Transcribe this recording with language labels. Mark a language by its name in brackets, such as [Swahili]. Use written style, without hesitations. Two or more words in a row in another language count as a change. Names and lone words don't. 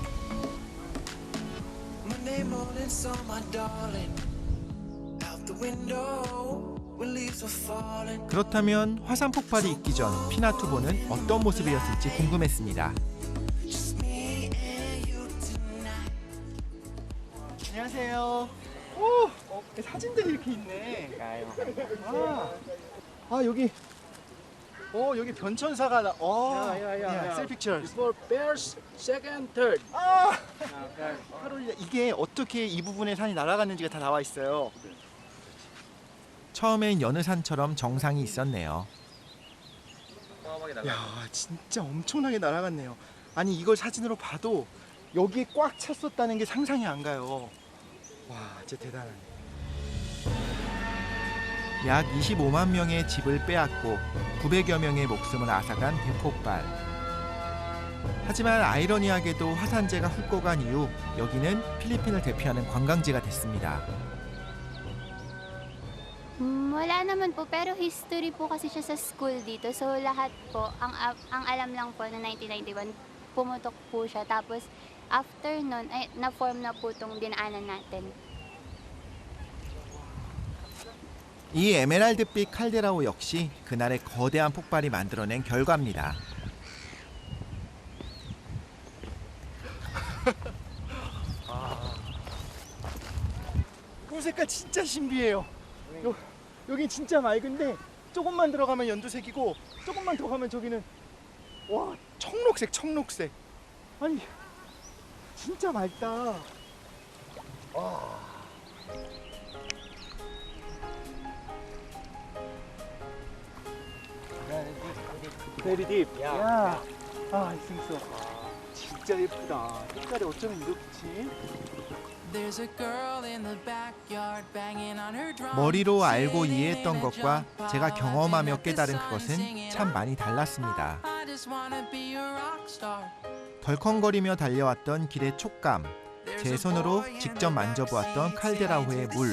[Korean] 그렇다면 화산 폭발이 있기 전 피나투보는 어떤 모습이었을지 궁금했습니다. 안녕하세요. 오, 사진들이 이렇게 있네. 여기 변천사가 [English] selfie picture. For first, second, third. [Korean] 카롤리나 이게 어떻게 이 부분에 산이 날아갔는지가 다 나와 있어요. 처음엔 여느 산처럼 정상이 있었네요. 야, 진짜 엄청나게 날아갔네요. 아니 이걸 사진으로 봐도 여기에 꽉 찼었다는 게 상상이 안 가요. 와, 진짜 대단하네. 약 25만 명의 집을 빼앗고 900여 명의 목숨을 앗아간 대폭발. 하지만 아이러니하게도 화산재가 훑고 간 이후 여기는 필리핀을 대표하는 관광지가 됐습니다. [Filipino] Wala naman po, pero history po kasi siya sa school dito. So lahat po, ang alam lang po na 1991, pumutok po siya. Tapos after nun, na-form na po itong dinaanan natin. [Korean] 이 에메랄드빛 칼데라호 역시 그날의 거대한 폭발이 만들어낸 결과입니다. 물 색깔 진짜 신비해요. 여기 진짜 맑은데 조금만 들어가면 연두색이고 조금만 더 가면 저기는 와, 청록색. 아니 진짜 맑다. 와. [English] Very deep. Yeah. I think so. [Korean] 진짜 예쁘다. 색깔이 어쩌면 이렇지? 머리로 알고 이해했던 것과 제가 경험하며 깨달은 그것은 참 많이 달랐습니다. 덜컹거리며 달려왔던 길의 촉감, 제 손으로 직접 만져보았던 칼데라호의 물.